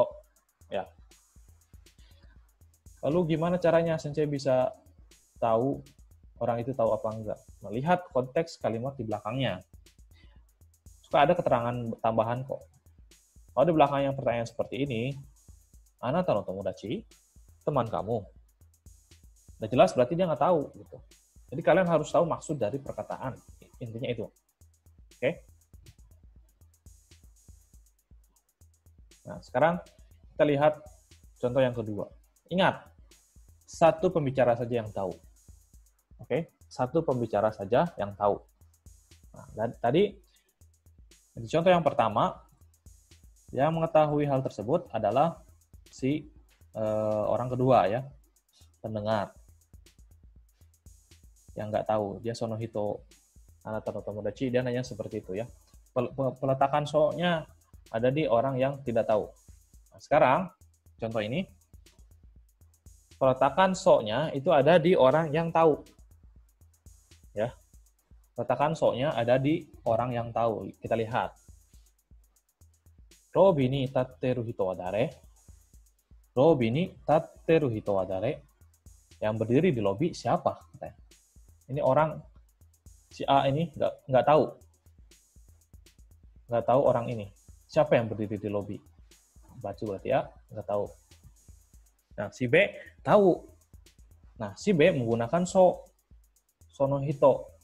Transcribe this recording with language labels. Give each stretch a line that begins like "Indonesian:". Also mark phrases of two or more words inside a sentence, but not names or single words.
Indonesian: Ya. Lalu gimana caranya sensei bisa tahu orang itu tahu apa enggak? Melihat konteks kalimat di belakangnya. Suka ada keterangan tambahan kok. Kalau di belakang yang pertanyaan seperti ini,
Japanese: あなたの友達,
Indonesian: teman kamu. Udah jelas berarti dia nggak tahu gitu. Jadi kalian harus tahu maksud dari perkataan. Intinya itu. Oke? Nah, sekarang kita lihat contoh yang kedua. Ingat, satu pembicara saja yang tahu. Oke? Satu pembicara saja yang tahu. Nah, tadi di contoh yang pertama, yang mengetahui hal tersebut adalah si orang kedua ya, pendengar. Yang nggak tahu, dia
Japanese: その人あなたの友達,
Indonesian: dia nanya seperti itu ya. Peletakan so-nya ada di orang yang tidak tahu. Nah, sekarang contoh ini peletakan so-nya itu ada di orang yang tahu. Ya. Peletakan so-nya ada di orang yang tahu. Kita lihat.
Japanese: ロビーに立ってる人は誰? ロビーに立ってる人は誰?
Indonesian: Yang berdiri di lobi siapa? Katanya. Ini orang si A ini nggak tahu orang ini. Siapa yang berdiri di lobi? Baca berarti A nggak tahu. Nah, si B tahu. Nah, si B menggunakan sonohito.